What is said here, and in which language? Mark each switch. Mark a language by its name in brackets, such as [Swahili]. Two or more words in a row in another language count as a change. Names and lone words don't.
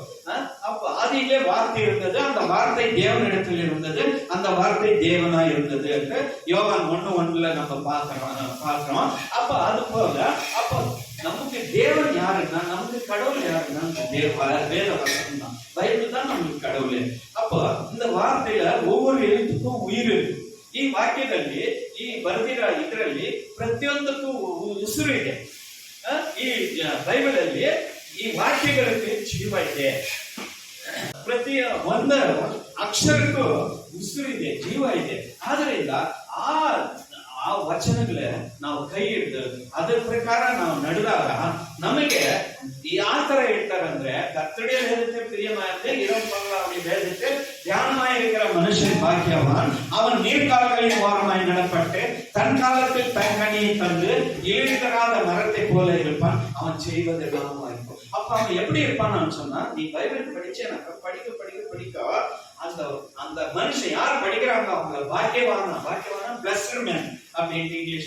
[Tamil] அப்ப ஆதியிலே வார்த்தை இருந்தது, அந்த வார்த்தை தேவனிடத்தில் இருந்தது, அந்த வார்த்தை தேவனா இருந்தது என்று யோவான் 1:1 நம்ம பார்க்கிறோம். அப்ப அது போல அப்ப நமக்கு தேவன் யாருன்னா, நமக்கு கடவுள் யாருன்னா வேத வசனம் தான், பைபிள் தான் நமக்கு கடவுள். அப்ப இந்த வார்த்தையில ஒவ்வொரு எழுத்துக்கும் உயிர் இருக்கு. [Kannada] ಈ ವಾಕ್ಯದಲ್ಲಿ, ಈ ಬರೆದಿರೋ ಇದರಲ್ಲಿ ಪ್ರತಿಯೊಂದಕ್ಕೂ ಉಸಿರು ಇದೆ. ಈ ಬೈಬಲ್ ಅಲ್ಲಿ ಈ ವಾಕ್ಯಗಳಿಗೆ ಜೀವ ಇದೆ. ಪ್ರತಿ ಒಂದು ಅಕ್ಷರಕ್ಕೂ ಉಸಿರು ಇದೆ, ಜೀವ ಇದೆ. ಆದ್ರಿಂದ ಆ ವಚನಗಳ ನಾವು ಕೈ ಹಿಡಿದು ಅದರ ಪ್ರಕಾರ ನಾವು ನಡೆದಾಗ ನಮಗೆ ಯಾವ ತರ ಹೇಳ್ತಾರಂದ್ರೆ, [Tamil] கர்த்தருடைய வேதத்தில் பிரியமாயிருந்து இரவு பகல் அவருடைய வேதத்தில் தியானமாயிருக்கிற மனுஷன் பாக்கியவான், அவன் நீர்க்கால்களின் ஓரமாய் நடப்பட்டு தன் காலத்தில் தங்கனியை தந்து இழிதராத மரத்தை போல இருப்பான், அவன் செய்வதெல்லாம் வாய்க்கும். அப்ப அவன் எப்படி இருப்பான்னு சொன்னா, நீ பைபிள் படிச்சு எனக்கு படிக்க அந்த மனுஷன் யார் படிக்கிறாங்க அவங்க பாக்கியவானா [English] blessed man [Tamil] அப்படின்னு இங்கிலீஷ்ல.